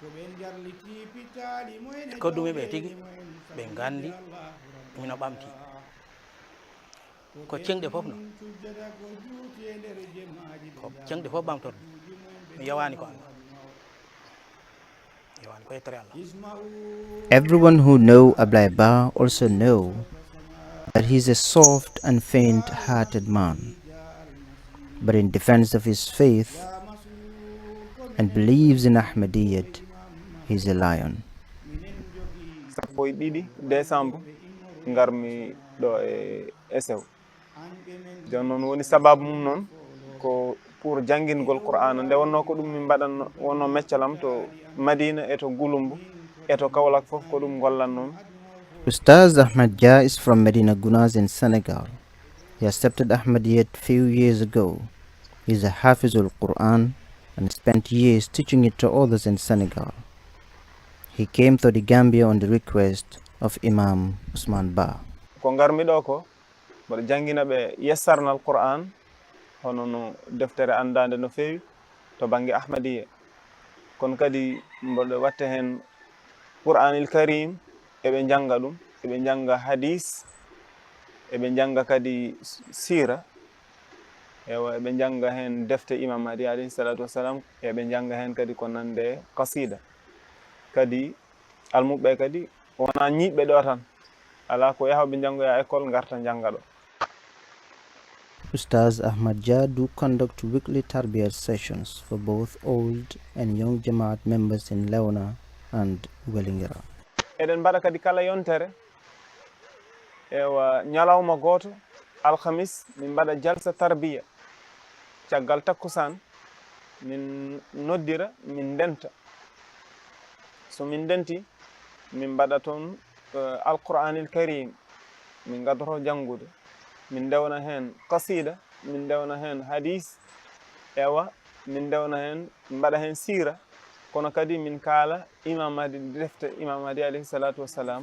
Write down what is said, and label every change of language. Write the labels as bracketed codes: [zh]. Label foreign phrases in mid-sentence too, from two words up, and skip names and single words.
[ff] e koddumi ɓe tigi ɓe gandi mina ɓamti ko ceŋɗe fof no ko ceŋɗe fof ɓamtormi mi yawani ko allah yawani ko yettere allah. [en] Everyone who know Ablai Ba also know that he is a soft and faint-hearted man, but in defense of his faith and believes in Ahmadiyyat, he is a lion. [ff] sappo e ɗiɗi décembre garmi ɗo e Essew jon noon woni sababu mum noon ko pour janngingol Qur'ana nde wonno ko ɗum min mbaɗanno wonno meccalam to Madina e to Gulumbu e to Kaolack fof ko ɗum gollannomi. [en] Ustaz Ahmad Jah is from Medina Gounass in Senegal. He accepted Ahmadiyyat few years ago. He is a Hafizul Quran and spent years teaching it to others in Senegal. He came to the Gambia on the request of Imam Usman Ba. [ff] Ko garmi ɗo ko mboɗo janngina ɓe yessarnal Qur'an hono no deftere andade no feewi to banggue Ahmadiyya kono kadi mboɗo watta hen Qur'anil Karim eɓe janga ɗum eɓe janga hadis eɓe janga kadi sira ewa eɓe janga hen defte Imam Mahdi [ar] عليه الصلاة والسلام [ff] eɓe janga hen kadi ko nande qasida kadi almuɓe kadi wona ñiɓɓe ɗo tan ala ko yahoɓe jangoya école garta janga ɗo. [en] Ustaz Ahmad Jah do conduct weekly tarbiyat sessions for both old and young Jamaat members in Lewana and Wellingira. [ff] Eɗen mbaɗa kadi kala yontere ewa ñalawma goto alhamis min mbaɗa jalsa tarbiya caggal takkusan min noddira min denta so min denti min mbaɗa toon alqur'anil karim min gaddoto janngude min dewna hen qasida min dewna hen hadis ewa min dewna hen mbaɗa hen sira kono kadi min kaala Imam Mahdi defte Imam Mahdi [ar] عليه الصلاة والسلام